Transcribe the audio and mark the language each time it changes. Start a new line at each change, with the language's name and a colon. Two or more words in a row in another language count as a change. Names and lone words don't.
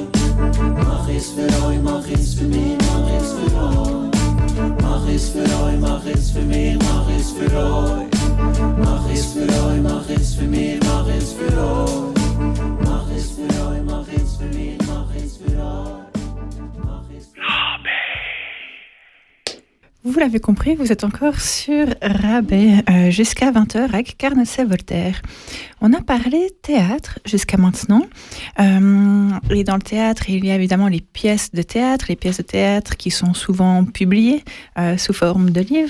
German: Mach es für euch, mach es für mich, mach es für euch. Mach es für euch, mach es für mich, mach es für euch. Mach es für euch, mach es für mich, mach es für euch. Mach es für euch, mach es für mich, mach es für euch.
French: Vous l'avez compris, vous êtes encore sur Rabais jusqu'à 20h avec Carnocet Voltaire. On a parlé théâtre jusqu'à maintenant. Et dans le théâtre, il y a évidemment les pièces de théâtre qui sont souvent publiées sous forme de livres.